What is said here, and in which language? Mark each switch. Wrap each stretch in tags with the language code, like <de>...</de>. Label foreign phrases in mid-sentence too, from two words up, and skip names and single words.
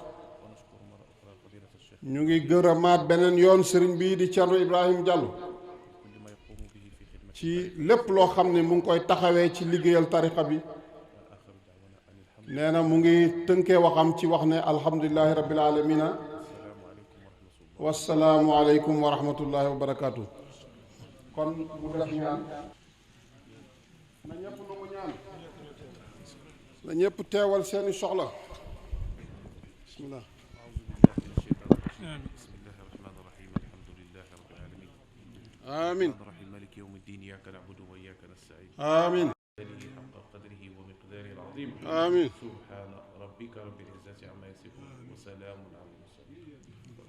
<wo>ñu ngi gërëmaat beneen yoon sëriñ bii di Thierno Ibrahim Diallo ci lépp loo xam ne mu ngi koy taxawee ci liggéeyal tariqa bi nee na mu ngi tënkee waxam ci wax ne</wo> <ar>الحمد لله رب العالمين والسلام عليكم ورحمة الله وبركاته.</ar> <wo>kon mu def ñaan na ñëpp nangu ñaan na ñëpp teewal seeni soxla bismillah آمين</wo> <ar>مالك يوم الدين إياك نعبد وإياك نستعين آمين حق قدره ومقداره العظيم آمين سبحان ربك رب العزة عما يصفون وسلام على المرسلين</ar>